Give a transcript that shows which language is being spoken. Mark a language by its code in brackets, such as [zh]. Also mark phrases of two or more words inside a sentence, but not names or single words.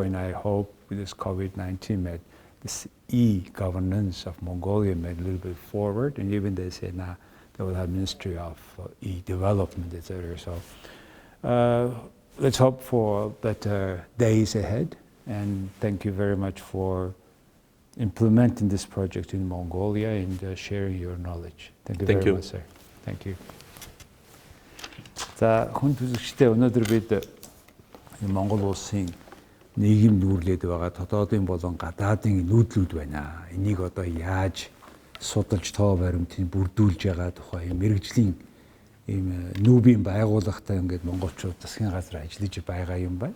[en] And I hope with this COVID-19 made this e-governance of Mongolia made a little bit forward, and even they say now they will have Ministry of e-development, etc. So let's hope for better days ahead, and thank you very much for implementing this project in Mongolia and sharing your knowledge. Thank you very much, sir. Thank you. [mn] За, хүн төзөгчтэй өнөөдөр бид Монгол улсын нийгэм нүүрлээд байгаа дотоодын болон гадаадын нүүдлүүд байна. Энийг одоо яаж судалж тоо баримтыг бүрдүүлж байгаа тухай мэрэгжлийн ийм НҮБ-ын байгууллагатай ингээд монголчууд засгийн газар ажиллаж байгаа юм байна.